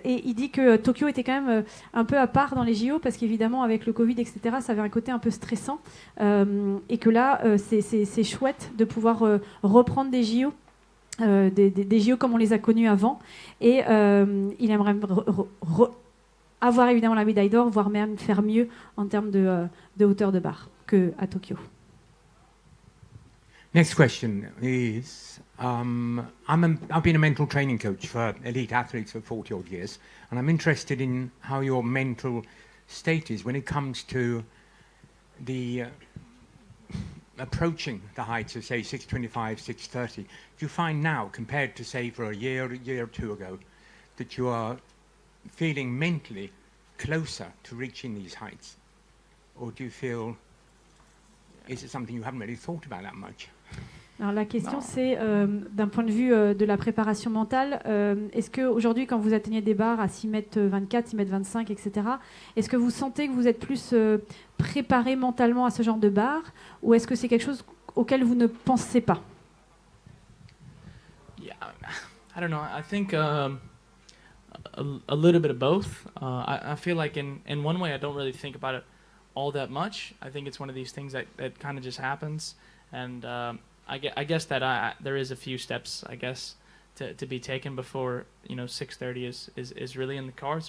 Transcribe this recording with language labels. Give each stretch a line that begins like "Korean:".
French: Et il dit que Tokyo était quand même un peu à part dans les JO, parce qu'évidemment avec le Covid, etc., ça avait un côté un peu stressant, et que là c'est chouette de pouvoir reprendre des JO. Des JO comme on les a connus avant, et il aimerait avoir évidemment la médaille d'or, voire même faire mieux en termes de hauteur de barre qu'à Tokyo.
English: Next question is, I've been a mental training coach for elite athletes for 40 odd years, and I'm interested in how your mental state is when it comes to the approaching the heights of, say, 625, 630. Do you find now, compared to, say, for a year or two ago, that you are feeling mentally closer to reaching these heights? Or do you feel, is it something you haven't really thought about that much?
French: Alors la question c'est, d'un point de vue de la préparation mentale, est-ce qu'aujourd'hui quand vous atteignez des barres à 6m24, 6m25, etc., est-ce que vous sentez que vous êtes plus préparé mentalement à ce genre de barres, ou est-ce que c'est quelque chose auquel vous ne pensez pas?
English: Yeah, I don't know. I think a little bit of both. I feel like in one way I don't really think about it all that much. I think it's one of these things that kind of just happens, and I guess that there is a few steps, I guess, to be taken before 6:30 is really in the cards.